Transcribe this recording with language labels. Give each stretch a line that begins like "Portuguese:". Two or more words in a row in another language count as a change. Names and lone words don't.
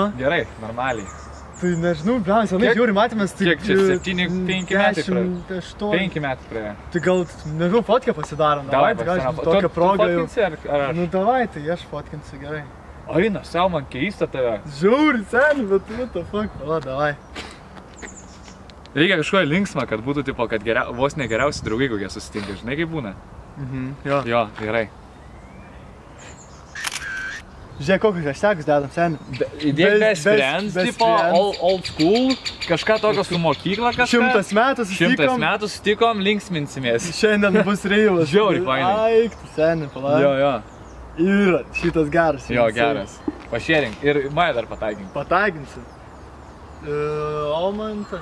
Lithuanian: Gerai, normaliai. Tai nežinau, blemės, vienai žiūri matėmės, tai... Kiek čia, 7-5 metai praėjo? 5 metai praėjo. Tai gal, nežinau, fotkę pasidarom, davai, tai gal tokią progą jau... Tu fotkinsi ar aš? Nu, davai, tai aš fotkinsiu, gerai. Aina, savo man keista tave. Žiūri, seni, bet
English: what the fuck,
Lithuanian: o, davai. Reikia kažko linksmą, kad būtų, tipo, kad vos ne geriausi draugai kokie susitinka, žinai kaip būna? Jo. Jo, gerai. Žiūrėk, kokius hashtagus dedam, seni. Įdėk
English: best friends,
Lithuanian: tipo,
English: old school,
Lithuanian: kažką tokio su mokykla kažką. 100 metų susitikom. 100 metų susitikom, linksminsimės. Šiandien bus reivas. Žiauri, fainai. Aik, tu seni, palauk. Jo. Yra, šitas geras. Jo, geras. Pašėrink. Ir Maja dar pataigink. Pataiginsiu. Omantas.